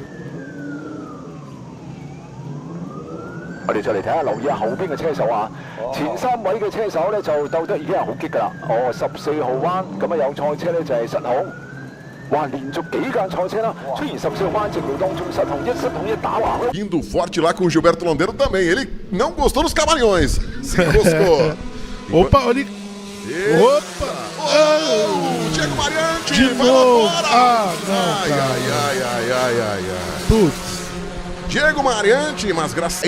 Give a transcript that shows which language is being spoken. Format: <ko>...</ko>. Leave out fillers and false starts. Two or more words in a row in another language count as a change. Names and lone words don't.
<yue>我哋再嚟睇下，留意下後邊嘅車手啊，前3位嘅車手咧就鬥得已經係好激㗎啦。哦，14號彎咁啊有賽車咧就係失控。哇！連續幾間賽車啦，出現14號彎直路當中失控一打橫。</yue> <pt>Indo forte lá com o Gilberto Londeiro também. Ele não gostou dos camarões. Se enroscou. Opa, olha. Opa! Oh, Diego Mariante! De novo! Ah, não, Ai. Putz. Diego Mariante, mas graças...</pt>